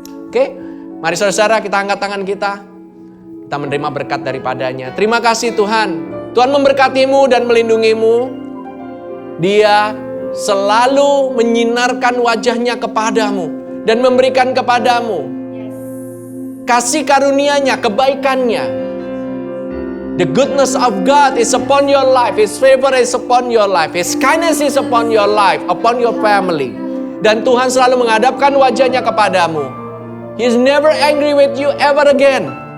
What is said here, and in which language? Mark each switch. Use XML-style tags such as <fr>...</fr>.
<id>Oke, mari saudara kita angkat tangan kita. Kita menerima berkat daripadanya. Terima kasih Tuhan. Tuhan memberkatimu dan melindungimu. Dia selalu menyinarkan wajahnya kepadamu dan memberikan kepadamu kasih karunia-Nya, kebaikannya.</id> <en>The goodness of God is upon your life. His favor is upon your life. His kindness is upon your life, upon your family.</en> <id>Dan Tuhan selalu menghadapkan wajahnya kepadamu.</id> <en>He is never angry with you ever again.</en>